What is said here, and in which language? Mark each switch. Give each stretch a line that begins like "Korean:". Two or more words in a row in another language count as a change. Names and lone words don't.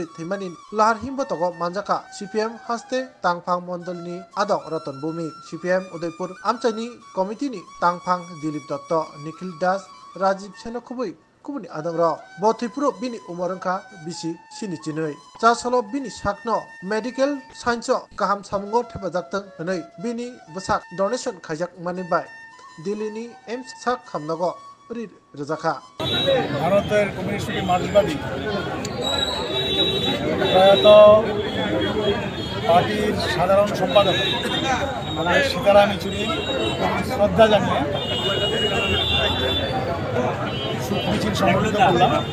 Bodo: थैमानि लाहार हिमबो तगो मानजाका सीपीएम हास्ते तांफां मंडलनि आदक रतन भूमि सीपीएम उदयपुर आमचाइनि कमिटिनि तांफां दिलीप दत्त निखिल दास राजीव सेनखुबै कुबुनि आदंग बथैपुरो बिनि उमरंखा बिसि सिनिचिनै चासलो बिनि साकनो
English: medical science
Bodo: गाहाम सामुंगो थेफाजाक्तों हनै बिनि बसाक डोनेशन खाजाक मानिबाय दिल्लीनि एम्स साक खामनागो रजाखा
Bangla: ভারতের কমিউনিস্ট মার্ক্সবাদী প্রয়াত পার্টির সাধারণ সম্পাদক আমাদের সীতারাম ইচুরির শ্রদ্ধা জানিয়ে শোক মিছিল সংগঠিত করলাম।